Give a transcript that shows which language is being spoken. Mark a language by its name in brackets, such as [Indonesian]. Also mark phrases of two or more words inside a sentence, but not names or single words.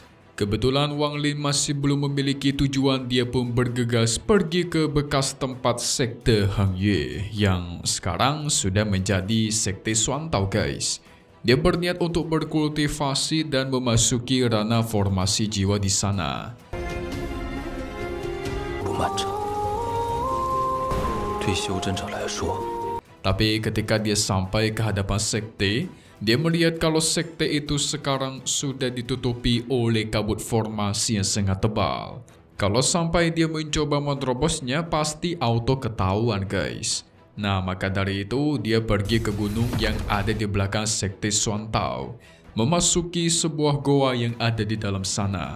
[Indonesian] Kebetulan Wanglin masih belum memiliki tujuan, dia pun bergegas pergi ke bekas tempat sekte Heng Yue yang sekarang sudah menjadi sekte Suantao guys. Dia berniat untuk berkultivasi dan memasuki ranah formasi jiwa di sana. [Chinese] 不漫长，对修真者来说。 [Indonesian] Tapi ketika dia sampai ke hadapan sekte, dia melihat kalau sekte itu sekarang sudah ditutupi oleh kabut formasi yang sangat tebal. Kalau sampai dia mencoba menerobosnya, pasti auto ketahuan guys. Nah, maka dari itu dia pergi ke gunung yang ada di belakang sekte Suantao, memasuki sebuah goa yang ada di dalam sana.